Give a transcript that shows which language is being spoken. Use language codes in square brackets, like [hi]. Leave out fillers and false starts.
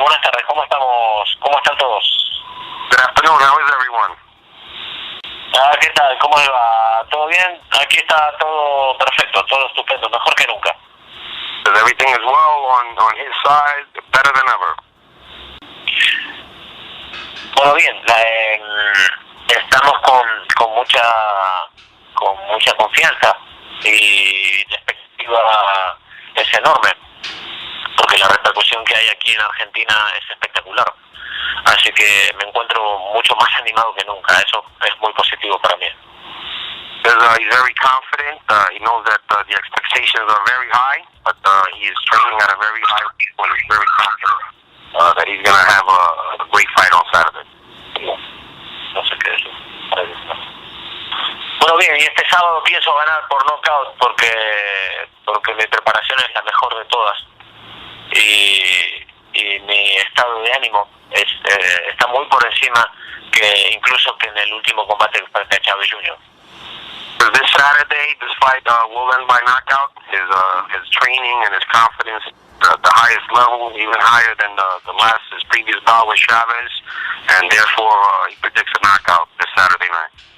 [es] Buenas tardes, ¿cómo estamos? ¿Cómo están todos? [en] Good afternoon. How is everyone? [es] ¿Qué tal? ¿Cómo le va? ¿Todo bien? Aquí está todo perfecto, todo estupendo, mejor que nunca. [en] Because everything is well on his side, better than ever. [es] Bueno, bien, estamos con mucha confianza y la expectativa es enorme, porque la repercusión que hay aquí en Argentina es espectacular. Así que me encuentro mucho más animado que nunca. Eso es muy positivo para mí. [en] He's very confident. He knows that the expectations are very high, but he is training at a very high level and he's very confident that he's going to have a great fight on Saturday. [es] No sé qué es. Bueno, bien, y este sábado pienso ganar por knockout porque mi preparación es la mejor de todas. Y mi estado de ánimo está muy por encima que incluso que en el último combate frente a Chávez Jr. [en] This Saturday, this fight will end by knockout. His training and his confidence at the highest level, even higher than his previous bout with Chavez, and therefore he predicts a knockout this Saturday night.